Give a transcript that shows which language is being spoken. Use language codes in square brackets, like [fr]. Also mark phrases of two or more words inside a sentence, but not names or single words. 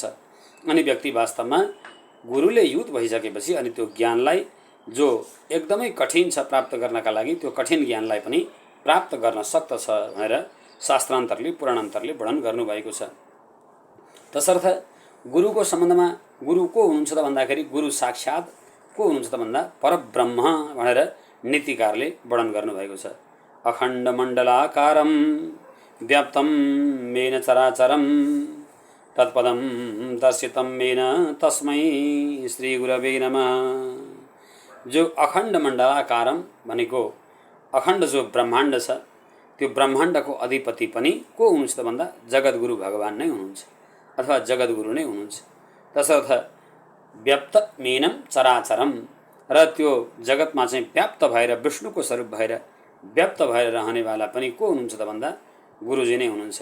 [ne] अनि व्यक्ति वास्तवमा गुरुले युत भइसकेपछि अनि त्यो ज्ञानलाई जो एकदमै कठिन छ प्राप्त गर्नका लागि, त्यो कठिन ज्ञानलाई पनि प्राप्त गर्न सक्दछ भनेर शास्त्रान्तरले पुराणान्तरले वर्णन गर्नुभएको छ। तसर्थ गुरुको सम्बन्धमा गुरु को हुनुहुन्छ त भन्दाखेरि गुरु साक्षात् को हुनुहुन्छ त भन्दा परब्रह्म भनेर नीतिकारले वर्णन गर्नुभएको छ। [sa] अखण्ड मण्डलाकारं व्याप्तं येन चराचरं तत्पदं दर्शितं येन तस्मै श्री गुरवे नमः। [ne] जो [sa] अखण्ड मण्डलाकारं [ne] भनेको अखण्ड जो ब्रह्माण्ड छ, त्यो ब्रह्माण्डको अधिपति पनि को हुनुहुन्छ त भन्दा जगद्गुरु भगवान नै हुनुहुन्छ अथवा जगद्गुरु नै हुनुहुन्छ। तसर्थ [sa] व्याप्त मेनम चराचरम, [ne] र त्यो जगतमा चाहिँ व्याप्त भएर विष्णुको स्वरूप भएर व्याप्त भएर रहनेवाला पनि को हुनुहुन्छ त भन्दा गुरुजी नै हुनुहुन्छ।